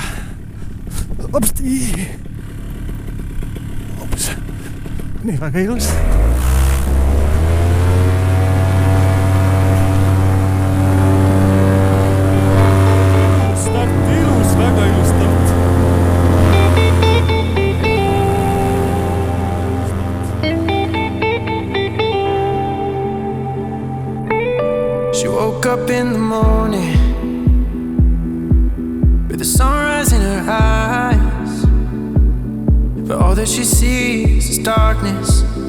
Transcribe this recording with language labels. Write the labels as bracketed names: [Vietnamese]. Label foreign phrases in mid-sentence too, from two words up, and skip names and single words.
[Estonian] Opsti! Ops. Nii, väga ilus. Start ilus, väga ilus start. [English] She woke up in the morning with the sunrise in her eyes, but all that she sees is darkness.